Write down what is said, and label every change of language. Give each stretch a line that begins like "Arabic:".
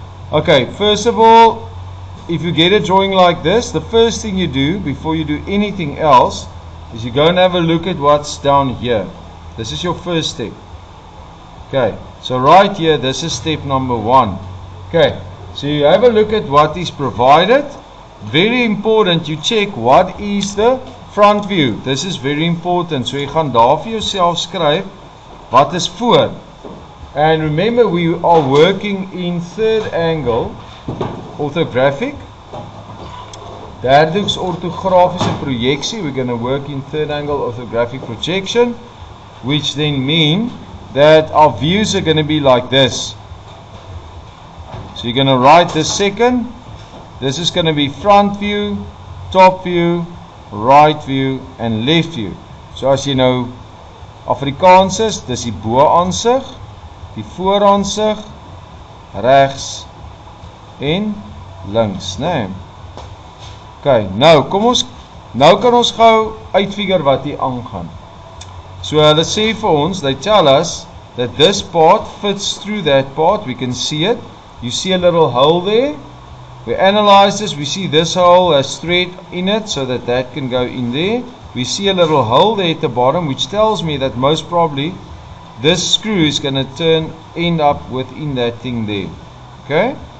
English: Okay, first of all, if you get a drawing like this, the first thing you do before you do anything else is you go and have a look at what's down here. This is your first step. Okay, so right here, this is step number 1. Okay, so you have a look at what is provided. Very important, you check what is the front view. This is very important.
Afrikaans: So jy gaan daar vir jouself skryf wat is voor.
English: And remember, we are working in third angle orthographic.
Afrikaans: Derdeeks orthografiese projeksie.
English: We're going to work in third angle orthographic projection, which then mean that our views are going to be like this. So you're going to write the second. This is going to be front view, top view, right view and left view. So as you know, Afrikaans is,
Afrikaans: dis die bo-aansig, die vooraansig, regs en links, né? Okay, nou kan ons gou uitfigure wat hier aangaan. So hulle sê vir ons,
English: they tell us that this part fits through that part. We can see it. You see a little hole there. We analyze this. We see this hole has thread in it, so that can go in there. We see a little hole there at the bottom, which tells me that most probably this screw is going to end up within that thing there. Okay.